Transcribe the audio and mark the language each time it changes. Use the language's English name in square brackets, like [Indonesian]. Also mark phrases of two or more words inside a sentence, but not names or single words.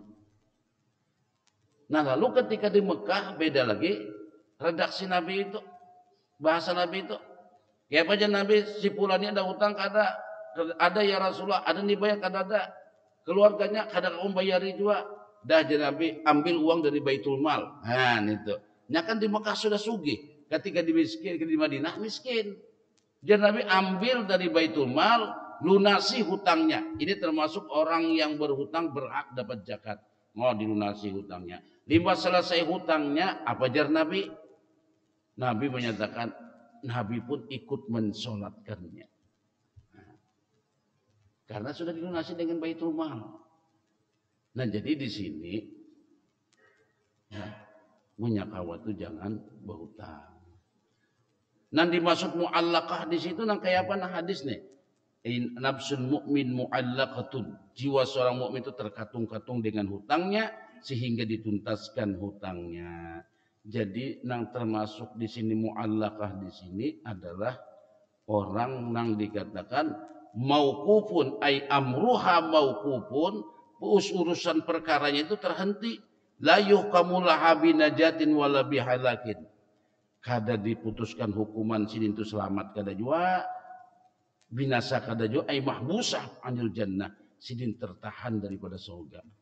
[Indonesian] Nah lalu ketika di Mekah beda lagi redaksi Nabi itu, bahasa Nabi itu. [Banjar] Ya apa aja Nabi si pulani ada hutang ada [Arabic] ya Rasulullah, [Banjar] ada dibayar kada ada. Keluarganya kada bayari juga. [Indonesian] Dah jadi Nabi ambil uang dari Baitul Mal. Nah itu. [Banjar] Nya kan di Mekah sudah sugih. Ketika di Madinah miskin. [Indonesian] Jadi Nabi ambil dari Baitul Mal, lunasi hutangnya. Ini termasuk orang yang berhutang berhak dapat zakat. [Banjar] Mau dilunasi hutangnya. Lima selesai hutangnya, apa jar Nabi? [Indonesian] Nabi menyatakan, Nabi pun ikut mensolatkannya. Karena sudah dilunasi dengan Baitul Mal. [Banjar] Nah jadi di sini ya, punya kawan itu jangan berhutang. Nan dimaksud mu'allaqah di situ nang kayak apa nah hadis nih? [Arabic] Nafsul mu'min mu'allaqatun. [Indonesian] Jiwa seorang mukmin itu terkatung-katung dengan hutangnya sehingga dituntaskan hutangnya. [Banjar] Jadi nang termasuk di sini mu'allaqah di sini adalah orang nang dikatakan [Arabic] mauqufun ay amruha mauqufun, [Banjar] urusan perkaranya itu terhenti. [Arabic] La yuhkamu laha binajatin wala bihalakin. [Banjar] Kada diputuskan hukuman sidin itu selamat kada jua, binasa kada jua [Arabic] ay mahbusah anil jannah, [Banjar] sidin tertahan daripada surga.